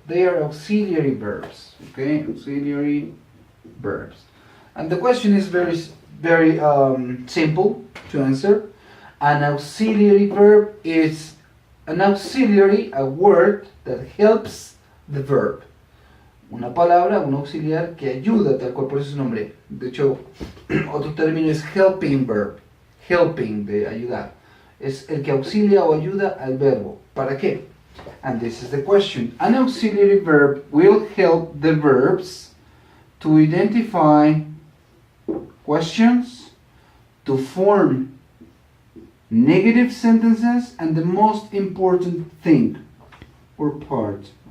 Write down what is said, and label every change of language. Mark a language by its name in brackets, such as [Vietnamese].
[English] They are auxiliary verbs, okay? Auxiliary verbs. And the question is very simple to answer. An auxiliary verb is an auxiliary, a word that helps the verb. [Spanish] una palabra, un auxiliar que ayuda, tal cual, por eso es su nombre. De hecho, otro término es helping verb. Helping, de ayudar. Es el que auxilia o ayuda al verbo. ¿Para qué? [English] And this is the question. An auxiliary verb will help the verbs to identify questions, to form negative sentences, and the most important thing or part.